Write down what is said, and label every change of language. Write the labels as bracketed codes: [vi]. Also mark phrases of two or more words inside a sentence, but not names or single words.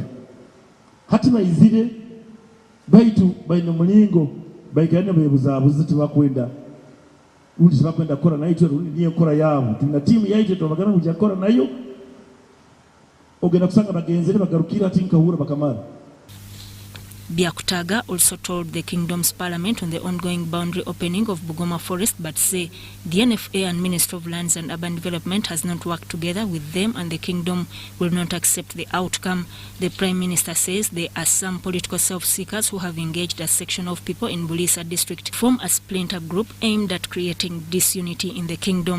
[nyo] Hati bayizire baitu baino mulingo baigane bebuzabuzi tubakwenda undi sibakwenda kora nayo undi niyo kora yabo tuna timu yaite tubagana kujya kora nayo ogenda kusanga bagenzere bagarukira tinkahura bakamara. [en] Byakutaga also told the Kingdom's Parliament on the ongoing boundary opening of Bugoma Forest, but say the NFA and Minister of Lands and Urban Development has not worked together with them and the Kingdom will not accept the outcome. The Prime Minister says there are some political self-seekers who have engaged a section of people in Bulisa district to form a splinter group aimed at creating disunity in the Kingdom.